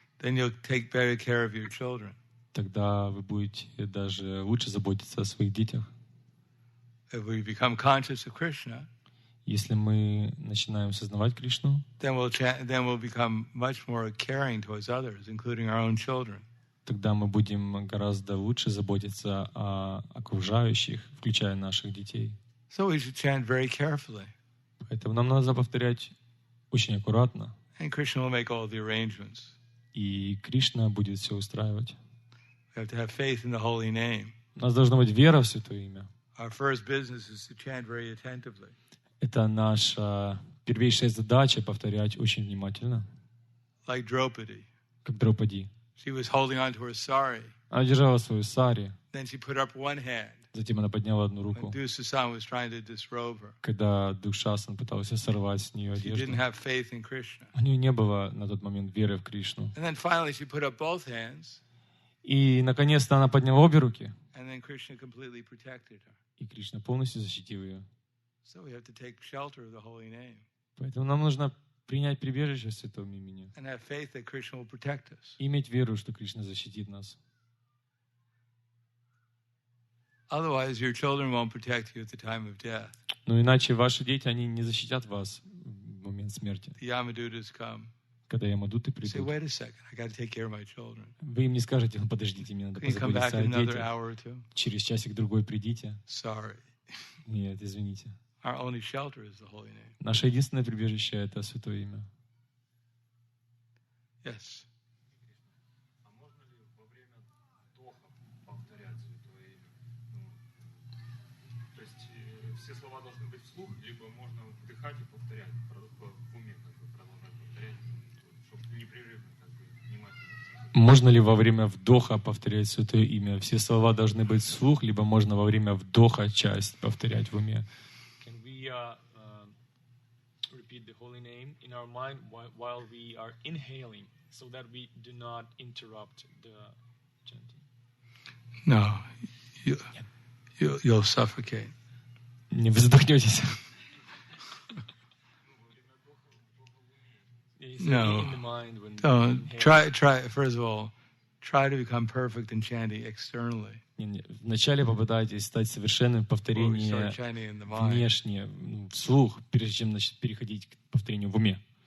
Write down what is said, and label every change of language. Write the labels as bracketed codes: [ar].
[en] Then you'll take better care of your children. [ru] Тогда вы будете даже лучше заботиться о своих детях. [en] If we become conscious of Krishna, [ru] если мы начинаем сознавать Кришну, [en] then we'll become much more caring towards others, including our own children. [ru] Тогда мы будем гораздо лучше заботиться о окружающих, включая наших детей. [en] So we should chant very carefully. [ru] Поэтому нам надо повторять очень аккуратно. [en] And Krishna will make all the arrangements. [ru] И Кришна будет все устраивать. [en] We have to have faith in the holy name. [ru] У нас должна быть вера в Святое Имя. [en] Our first business is to chant very attentively. [ru] Это наша первейшая задача — повторять очень внимательно. [en] Like Draupadi. [ru] Как Драупади. [en] She was holding on to her sari. [ru] Она держала свою сари. [en] Then she put up one hand. [ru] Затем она подняла одну руку. [en] When Dusasan was trying to disrobe her. [ru] Когда Душасан пытался сорвать с нее [en] She [ru] одежду. [en] didn't have faith in Krishna. [ru] У нее не было на тот момент веры в Кришну. [en] And then finally she put up both hands. [ru] И наконец-то она подняла обе руки. [en] And then Krishna completely protected her. [ru] И Кришна полностью защитил ее. [en] So we have to take shelter of the holy name. [ru] Поэтому нам нужно принять прибежище в Святом Имени. [en] And have faith that Krishna will protect us. [ru] И иметь веру, что Кришна защитит нас. [en] Otherwise, your children won't protect you at the time of death. [ru] Но иначе ваши дети, они не защитят вас в момент смерти. [en] The Yamadutas come. [ru] Когда ямадуты [en] Say, [ru] придут, [en] wait a second, I got to take care of my children. [ru] вы им не скажете: ну, подождите, мне надо [en] Can you come back [ru] позаботиться [en] in [ru] о [en] another [ru] детях. [en] hour or two? [ru] Через часик-другой придите. [en] Sorry. [ru] Нет, извините. [en] Our only shelter is the holy name. [ru] Наше единственное прибежище — это Святое Имя. [en] Yes. [ru] А можно ли во время вдоха повторять Святое Имя? То есть все слова должны быть вслух, либо можно вдыхать и повторять, в уме как бы продолжать повторять, чтобы непрерывно, как бы, внимательно. Можно ли во время вдоха повторять Святое Имя? Все слова должны быть вслух, либо можно во время вдоха часть повторять в уме. [en] Can we repeat the holy name in our mind while we are inhaling, so that we do not interrupt the chanting? No. You'll suffocate. [ru] Не вы задохнетесь. [en] No. Don't. Try, first of all, try to become perfect in chanting externally. [ru] Вначале попытайтесь стать совершенным в повторении внешне, вслух, прежде чем переходить к повторению в уме.